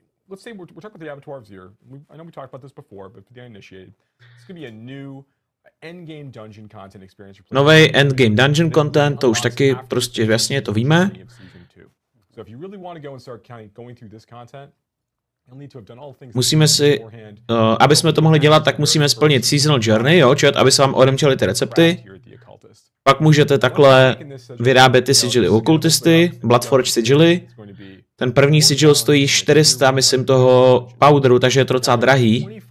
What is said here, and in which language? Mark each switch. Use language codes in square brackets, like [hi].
[en] Let's say we're talking about the Avatar of Zir. I know we talked about this before, but for the uninitiated, it's going to be a new endgame dungeon content experience. [cs] Nový endgame dungeon content, to už taky prostě jasně to víme. [en] So if you really want to go and start going through this content, [cs] musíme si, aby jsme to mohli dělat, tak musíme splnit seasonal journey, jo, chat, aby se vám odemčely ty recepty. Pak můžete takhle vyrábět ty sigily okultisty, Bloodforge sigily. Ten první sigil stojí 400, myslím, toho powderu, takže je to docela drahý.